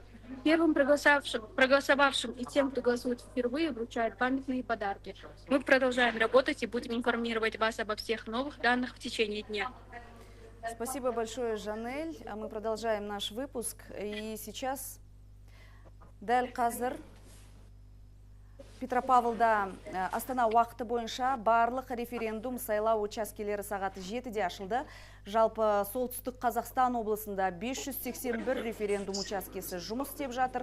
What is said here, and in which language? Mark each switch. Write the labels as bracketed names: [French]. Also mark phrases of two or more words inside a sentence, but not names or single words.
[Russian] Первым проголосовавшим и тем, кто голосует впервые, вручают памятные подарки. Мы продолжаем работать и будем информировать вас обо всех новых данных в течение дня. Спасибо большое, Жанель. А мы продолжаем наш выпуск. И сейчас... [Kazakh] Дәл қазір Петропавлда Астана уақыты бойынша барлық референдум сайлау учаскелері сағаты 7-де ашылды. Жалпы солтүстік Қазақстан облысында 581 референдум учаскесі жұмыс істеп жатыр.